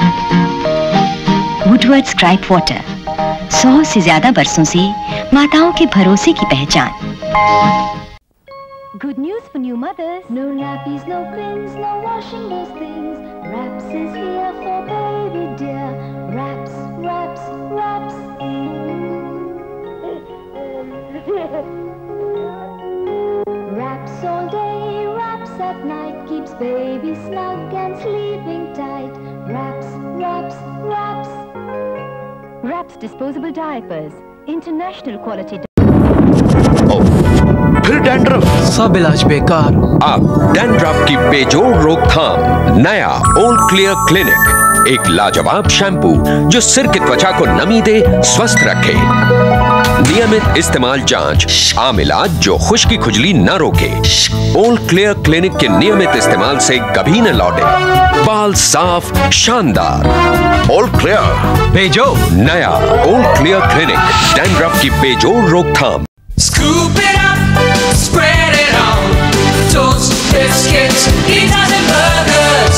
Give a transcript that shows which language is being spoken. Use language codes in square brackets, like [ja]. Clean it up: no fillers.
[hi] वुडवर्ड्स gripe water 100 से ज्यादा बरसों से माताओं के भरोसे की पहचान। [en] Good news for new mothers. No nappies, no pins, no washing those things. Raps is here for baby dear. Raps, raps, raps. Raps all day, raps at night. Keeps baby snug and sleeping tight. Raps, raps, raps. Raps disposable diapers. International quality. [hi] फिर dandruff, सब इलाज बेकार। अब dandruff की बेजोड़ रोकथाम। नया ओल क्लियर क्लिनिक, एक लाजवाब शैम्पू जो सिर की त्वचा को नमी दे, स्वस्थ रखे। नियमित इस्तेमाल जांच, आम इलाज जो खुश्की खुजली न रोके। ओल क्लियर क्लिनिक के नियमित इस्तेमाल से कभी न लौटे, बाल साफ शानदार। ओल क्लियर बेजोड़। नया ओल क्लियर क्लिनिक, डैंड्रफ की बेजोड़ रोकथाम। [en] Scoop it up, spread it on. Toast, biscuits, pizzas and burgers.